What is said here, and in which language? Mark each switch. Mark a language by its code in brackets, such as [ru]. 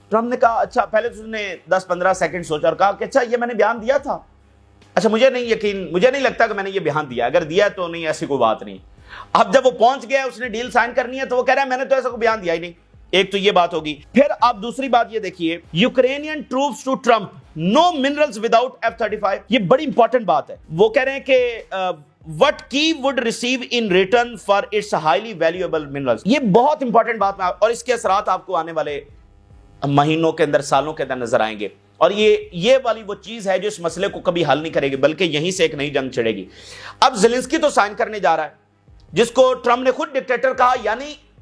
[ur] Trump نے کہا اچھا, پہلے تو اس نے 10-15 سیکنڈ سوچا اور کہا کہ اچھا یہ میں نے بیان دیا تھا, اچھا مجھے نہیں لگتا کہ میں نے یہ بیان دیا, اگر دیا تو نہیں ایسی کوئی بات نہیں. اب جب وہ پہنچ گیا, اس نے ڈیل سائن کرنی ہے, تو وہ کہہ رہا ہے میں نے تو ایسا کوئی بیان دیا ہی نہیں. ایک تو یہ بات ہوگی. پھر آپ دوسری بات یہ دیکھیے, [en] Ukrainian troops to Trump, no minerals without F-35. [ur] یہ بڑی امپورٹنٹ بات ہے. وہ کہہ رہے ہیں کہ [en] what Kyiv would receive in return for its highly valuable minerals. [ur] یہ بہت امپورٹنٹ بات ہے اور اس کے اثرات آپ کو آنے والے مہینوں کے اندر, سالوں کے اندر نظر آئیں گے. اور یہ والی وہ چیز ہے جو اس مسئلے کو کبھی حل نہیں کرے گی، بلکہ یہیں سے ایک نئی جنگ چھڑے گی۔ اب زیلنسکی تو سائن کرنے جا رہا ہے، جس کو ٹرمپ نے خود ڈکٹیٹر کہا، یعنی